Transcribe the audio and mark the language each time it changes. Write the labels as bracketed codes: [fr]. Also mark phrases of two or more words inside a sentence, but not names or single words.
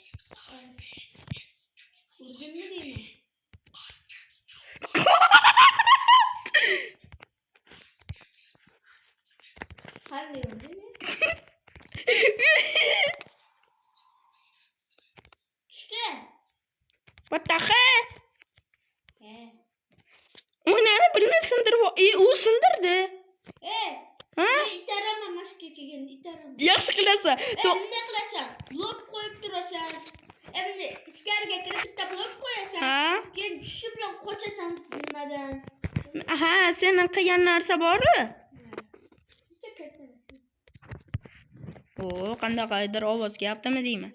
[uz] Urgimmi deyman? Qanday urdimi? Tushdi. [en] What the hell? He. [uz] O'ynani bilmay sindirib, u sindirdi. Ha? Itaraman mashqqa kelganda itaraman. Yaxshi qilasan. Bunday qilasan. Blok qo'yib turasan. Endi ichkariga kirib bitta blok qo'yasan. Ha? Keyin tushi bilan qochasan nimadan. Ha, sening qilgan narsa bor-ku. O, qandaqaydir ovoz kelyaptimi deyman.